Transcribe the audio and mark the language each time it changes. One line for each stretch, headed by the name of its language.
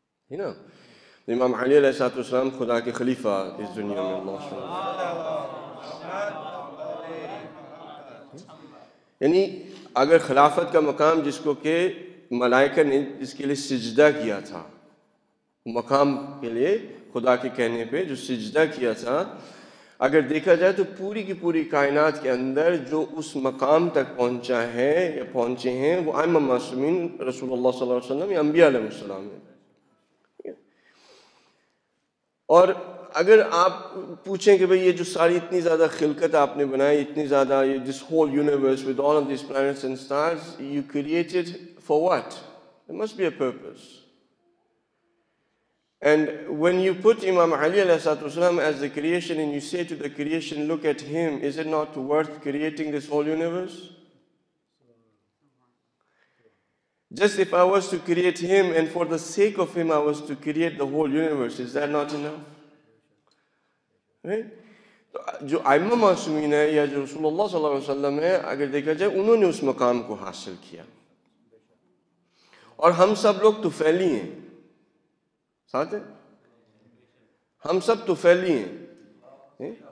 Urdu: ہے نا؟ امام علی علیہ السلام خدا کے خلیفہ اس دنیا میں, اللہ یعنی اگر خلافت کا مقام جس کو کہ ملائکہ نے جس کے لیے سجدہ کیا تھا, مقام کے لیے خدا کے کہنے پہ جو سجدہ کیا تھا, اگر دیکھا جائے تو پوری کی پوری کائنات کے اندر جو اس مقام تک پہنچا ہے یا پہنچے ہیں وہ ائمہ معصومین رسول اللہ صلی اللہ علیہ وسلم یا انبیاء علیہ السلام ہیں. اور اگر آپ پوچھیں کہ بھئی یہ جو ساری اتنی زیادہ خلقت آپ نے بنائی, اتنی زیادہ یہ
English: this whole universe with all of these planets and stars, you created for what? There must be a purpose. And when you put Imam Ali alayhi salam as the creation and you say to the creation, look at him, is it not worth creating this whole universe? Just if I was to create him and for the sake of him I was to create the whole universe, is that not enough? Right?
Urdu: جو ائمہ معصومین ہے یا جو رسول اللہ صلی اللہ علیہ وسلم ہے, اگر دیکھا جائے انہوں نے اس مقام کو حاصل کیا, اور ہم سب لوگ طفیلی ہیں. ساتھ ہے, ہم سب طفیلی ہیں.